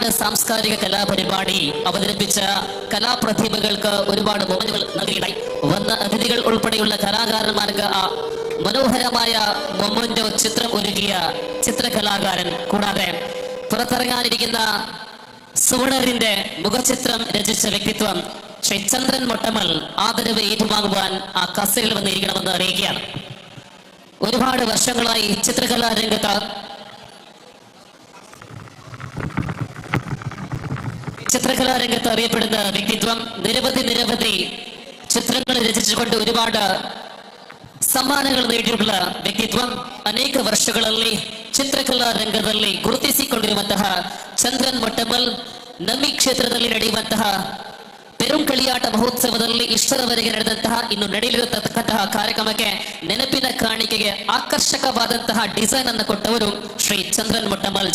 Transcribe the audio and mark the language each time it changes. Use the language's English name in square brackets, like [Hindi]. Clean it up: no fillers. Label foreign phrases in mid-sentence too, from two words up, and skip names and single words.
[Malayalam] സാംസ്കാരിക കലാപരിപാടി അവതരിപ്പിച്ച കലാപ്രതിഭകൾക്ക് ഒരുപാട് മൊമെന്റുകൾ നൽകിയിട്ടായി വന്ന അതിഥികൾ ഉൾപ്പെടെയുള്ള കലാകാരന്മാർക്ക് ആ മനോഹരമായ മൊമെന്റോ ചിത്രം ഒരുക്കിയ ചിത്രകലാകാരൻ, കൂടാതെ പുറത്തിറങ്ങാനിരിക്കുന്ന സുവർണറിന്റെ മുഖചിത്രം രചിച്ച വ്യക്തിത്വം ശ്രീ ചന്ദ്രൻ മൊട്ടമൽ ആദരവ് ഏറ്റുവാങ്ങുവാൻ ആ കസേരയിൽ വന്നിരിക്കണമെന്ന് അറിയിക്കുകയാണ്. ഒരുപാട് വർഷങ്ങളായി ചിത്രകലാ രംഗത്ത് അറിയപ്പെടുന്ന വ്യക്തിത്വം. നിരവധി ചിത്രങ്ങൾ രചിച്ചുകൊണ്ട് ഒരുപാട് [Kannada] ಸಮ್ಮಾನಗಳು ನೀಡಿರುವ ವ್ಯಕ್ತಿತ್ವ. ಅನೇಕ ವರ್ಷಗಳಲ್ಲಿ ಚಿತ್ರಕಲಾ ರಂಗದಲ್ಲಿ ಗುರುತಿಸಿಕೊಂಡಿರುವಂತಹ ಚಂದ್ರನ್ ಮೊಟ್ಟಮಲ್ ನಮ್ಮಿ ಕ್ಷೇತ್ರದಲ್ಲಿ ನಡೆಯುವಂತಹ ಪೆರುಂಕಳಿಯಾಟ ಮಹೋತ್ಸವದಲ್ಲಿ ಇಷ್ಟರವರೆಗೆ ನಡೆದಂತಹ ಇನ್ನು ನಡೆಯಲಿರತಕ್ಕಂತಹ ಕಾರ್ಯಕ್ರಮಕ್ಕೆ ನೆನಪಿನ ಕಾಣಿಕೆಗೆ ಆಕರ್ಷಕವಾದಂತಹ ಡಿಸೈನ್ ಅನ್ನು ಕೊಟ್ಟವರು ಶ್ರೀ ಚಂದ್ರನ್ ಮೊಟ್ಟಮಲ್.